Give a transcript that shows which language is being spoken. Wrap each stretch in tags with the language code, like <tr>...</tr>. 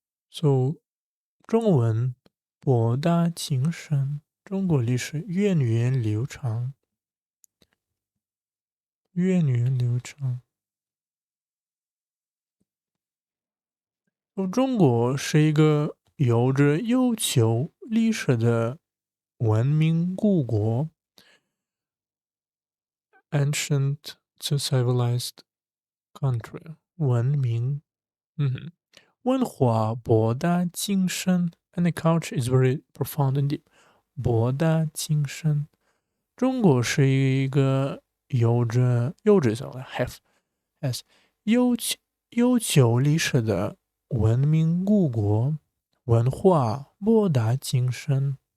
<zh>so 中文博大精深，中国历史源远流长，源远流长。中国是一个有着悠久历史的文明古国 ，</zh> <en>ancient to civilized country，</en> <zh>文明，文化博大精深 ，</zh> <en>and the culture is very profound and deep。</en> <zh>博大精深，中国是一个有着</zh> <en>have has</en> <zh>悠久历史的文明古国，文化博大精深。</zh>